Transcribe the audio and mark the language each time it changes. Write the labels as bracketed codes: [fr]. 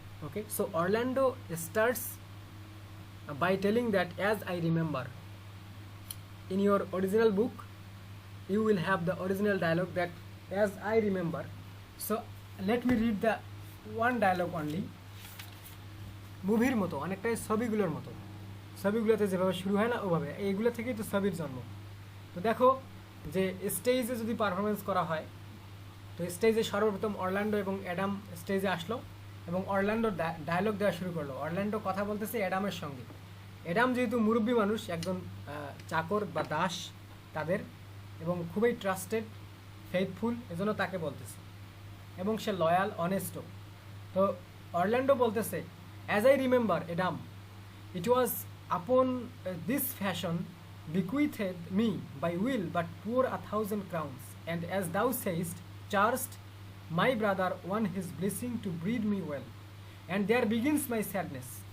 [en] Okay, so Orlando starts by telling that, as I remember, in your original book you will have the original dialogue that as I remember. So let me read the one dialogue only. [bn] মুভির মতো অনেকটাই ছবিগুলোর মতো, ছবিগুলোতে যেভাবে শুরু হয় না ওভাবে, এইগুলো থেকেই তো ছবির জন্ম। তো দেখো যে স্টেজে যদি পারফরমেন্স করা হয়, তো স্টেজে সর্বপ্রথম অরল্যান্ডো এবং অ্যাডাম স্টেজে আসলো এবং অরল্যান্ডো ডায়লগ দেওয়া শুরু করলো। অরল্যান্ডো কথা বলতেছে অ্যাডামের সঙ্গে। অ্যাডাম যেহেতু মুরব্বী মানুষ, একজন চাকর বা দাস তাদের, এবং খুবই ট্রাস্টেড, ফেইথফুল, এজন্য তাকে বলতেছে, এবং সে লয়াল, অনেস্টও। তো অরল্যান্ডো বলতেছে, [en] as I remember, Adam, it was upon this fashion bequeathed me by will but poor 1,000 crowns, and as thou sayest, charged my brother won his blessing to breed me well, and there begins my sadness.